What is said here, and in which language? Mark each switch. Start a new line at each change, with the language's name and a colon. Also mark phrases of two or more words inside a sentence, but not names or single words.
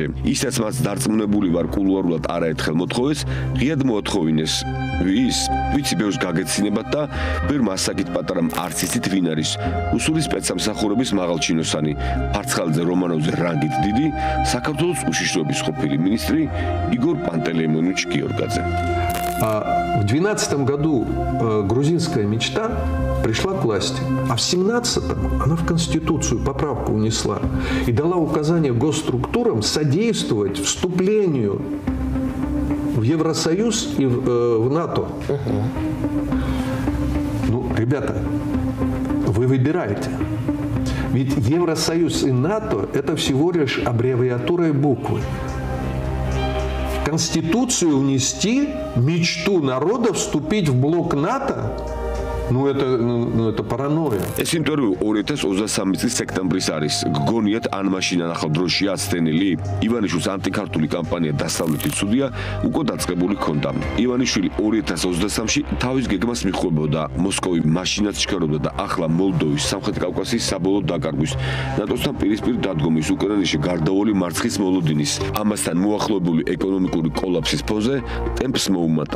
Georgian: ისაც მას დარწმუნებული ვარ კულუარულად არაერთხელ მოთხოვეს, ღიად მოათხოვინეს. ვის? ვიცი ბევრს გაგეცინებათ და ბევრმა ასაკით პატარამ არც იცით ვინ არის. რუსული სპეცსამსახურების მაღალჩინოსანი, ფარცხალიძე რომანოვზე რანგით დიდი, საქართველოს უშიშროების ყოფილი министры Игорь Пантелеймонович Георгадзе.
Russian: В 2012 году грузинская мечта пришла к власти, а в 2017 она в Конституцию поправку внесла и дала указание госструктурам содействовать вступлению в Евросоюз и в НАТО. Ну, ребята, вы выбираете. Ведь Евросоюз и НАТО – это всего лишь аббревиатура и буквы. В Конституцию внести мечту народа вступить в блок НАТО – это паранойя.
Georgian: ეს ინტერვიუ 2023 წლის სექტემბრის არის. გგონიათ ან მაშინ ან ახალ დროში აცდენილი? ივანიშვილის ანტიქართული კამპანია დასავლეთის ცუდია უკვე დაწყებული ჰქონდა. ივანიშვილი 2023-ში თავის გეგმას მიხვდებოდა. მოსკოვი მაშინაც ჩქარობდა და ახლა მოლდოვის, სამხრეთ კავკასიის საბოლოო დაკარგვის, ნატოსთან პირისპირ დადგომის, უკრაინაში გარდაუვალი მარცხის მოლოდინის, ამასთან მოახლოებული ეკონომიკური კოლაფსის ფონზე ტემპს მოუმატა.